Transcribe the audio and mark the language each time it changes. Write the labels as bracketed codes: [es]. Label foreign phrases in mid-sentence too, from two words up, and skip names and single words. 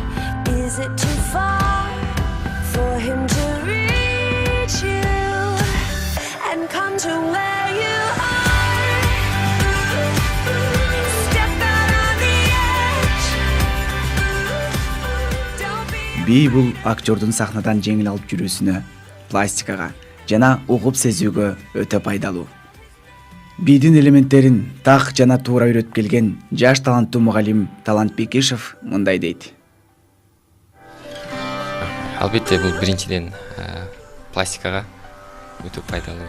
[en] Is it too far for him to reach you and come to where you are? Step out on the edge. Don't be [ky] Би бул актёрдун сахнадан жеңил алып жүрүүсүнө, пластикага жана угуп сезүүгө өтө пайдалуу. Бидин элементтерин так жана туура үйрөтүп келген жаш таланттуу мугалим Талант Бекишев мындай дейт. Албетте бул биринчиден пластикага өтө пайдалуу.